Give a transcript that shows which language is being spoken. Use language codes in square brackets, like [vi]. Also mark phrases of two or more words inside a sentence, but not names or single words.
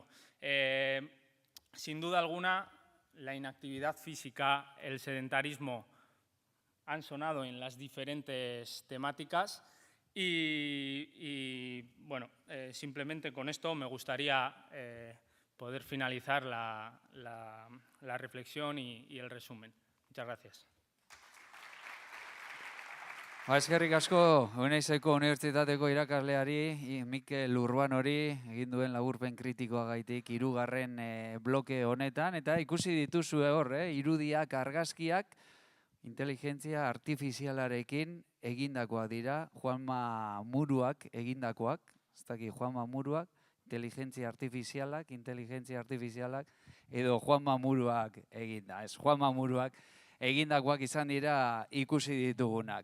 [es] Sin duda alguna, la inactividad física, el sedentarismo han sonado en las diferentes temáticas y bueno, simplemente con esto me gustaría poder finalizar la reflexión y el resumen. Muchas gracias. [eu] Eskerrik asko, Eneizeko Unibertsitateko irakasleari, Mikel Urbanori, egin duen laburpen kritikoagaitik 3. bloke honetan, eta ikusi dituzue hor, irudiak, argazkiak, inteligentzia artifizialarekin egindakoak dira, Juanma Muruak egindakoak, ez dakit Juanma Muruak, inteligentzia artifizialak, edo Juanma Muruak eginda, ez Juanma Muruak egindakoak izan dira ikusi ditugunak.